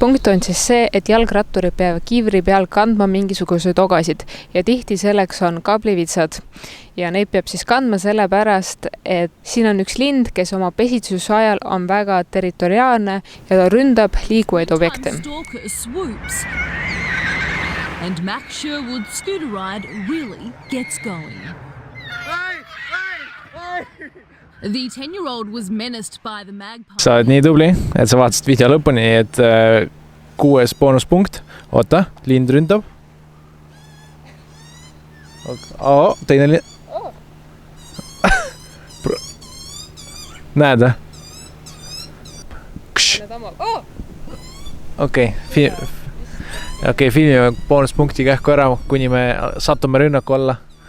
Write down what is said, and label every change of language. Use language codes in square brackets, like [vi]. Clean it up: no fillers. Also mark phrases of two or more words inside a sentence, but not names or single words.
[et] punkt on siis see, et jalgratturid peavad kiivri peal kandma mingisuguseid ogasid ja tihti selleks on kaablivitsad ja neid peab siis kandma sellepärast, et siin on üks lind, kes oma pesitsuse ajal on väga territoriaalne ja ta ründab liikuvaid objekte. [en] And Max Sherwood's scooter ride really gets going. The 10-year-old was menaced by the magpie. [et] Sa oled nii tubli, et sa vaatasid video lõpuni, et 6. boonuspunkt. Oota, lind ründab. Teine lind. Näed? Okei, filmime boonuspunkti kähku ära, kuni me satume rünnaku alla.